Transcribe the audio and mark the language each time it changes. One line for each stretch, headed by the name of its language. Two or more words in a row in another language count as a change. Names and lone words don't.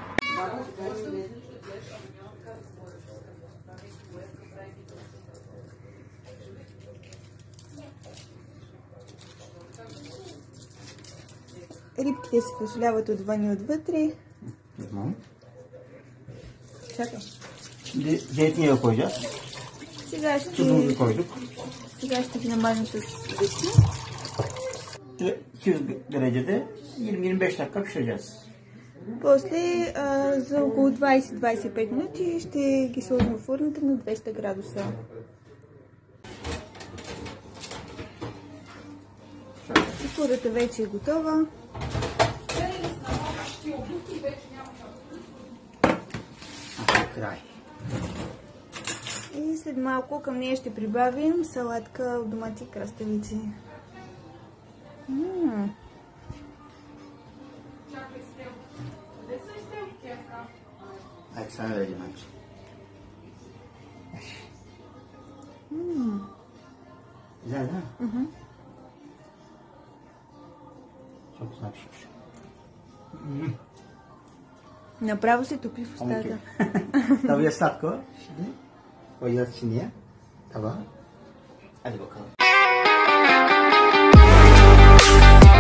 Bulgarian: Рибките се посоляват отвън и отвътре. Чакай.
Turkish: Зейтиния koyacağız.
Bulgarian: Сега ще ги намажем с зехтин.
Turkish: 200 derecede 20-25 dakika pişireceğiz.
Bulgarian: После за около 20-25 минути ще ги сложим в фурната на 200 градуса. Цикурата вече е готова. И след малко към нея ще прибавим салатка от домати и краставици.
Turkish: Hadi sana vereceğim amca. Güzel değil mi? Hı hı. Çok güzel pişmiş.
Bulgarian: Направо се топи в устата.
Turkish: Tavuya slatko. Şimdi koyacağız içine. Tabağa. Hadi bakalım.